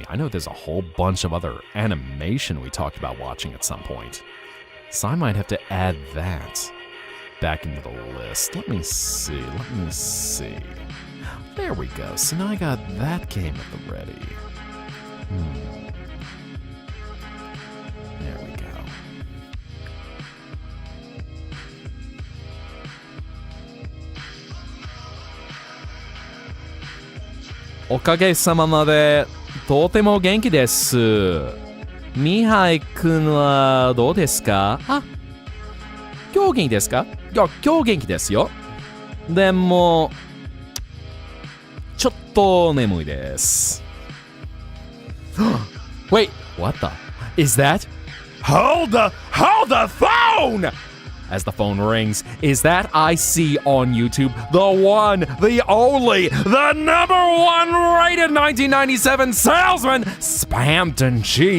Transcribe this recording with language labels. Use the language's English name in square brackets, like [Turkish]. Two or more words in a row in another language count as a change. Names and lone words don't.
[English] I know there's a whole bunch of other animation we talked about watching at some point. So I might have to add that back into the list. Let me see. There we go. So now I got that game at the ready. There we go. [Japanese] おかげさまでとても元気です. Mihai君はどうですか? あ、今日元気ですか?今日元気ですよ. Demo ちょっと眠いです. [English] Wait, what the? Is that? Hold the phone! As the phone rings, is that I see on YouTube the one, the only, the #1 rated 1997 salesman, Spampton G.